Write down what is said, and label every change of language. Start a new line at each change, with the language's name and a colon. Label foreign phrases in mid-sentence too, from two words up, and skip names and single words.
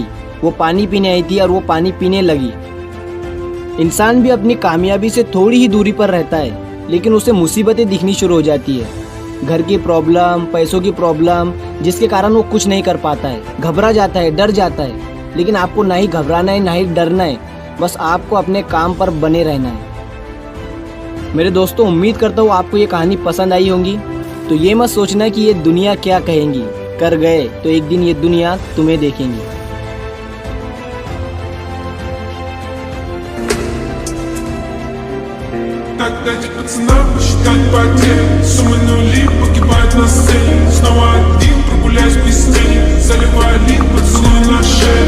Hindi: वो पानी पीने आई थी और वो पानी पीने लगी। इंसान भी अपनी कामयाबी से थोड़ी ही दूरी पर रहता है, लेकिन उसे मुसीबतें दिखनी शुरू हो जाती है, घर की प्रॉब्लम, पैसों की प्रॉब्लम, जिसके कारण वो कुछ नहीं कर पाता है, घबरा जाता है, डर जाता है। लेकिन आपको ना ही घबराना है ना ही डरना है, बस आपको अपने काम पर बने रहना है। मेरे दोस्तों, उम्मीद करता हूँ आपको ये कहानी पसंद आई होगी। तो ये मत सोचना कि ये दुनिया क्या कहेंगी, कर गए तो एक दिन ये दुनिया तुम्हें देखेंगी।
Russian: Так дайте пацанам посчитать потери. Суммы нули погибают на сцене. Снова один прогуляюсь без тени. Заливаю лид, поцелуй на шее.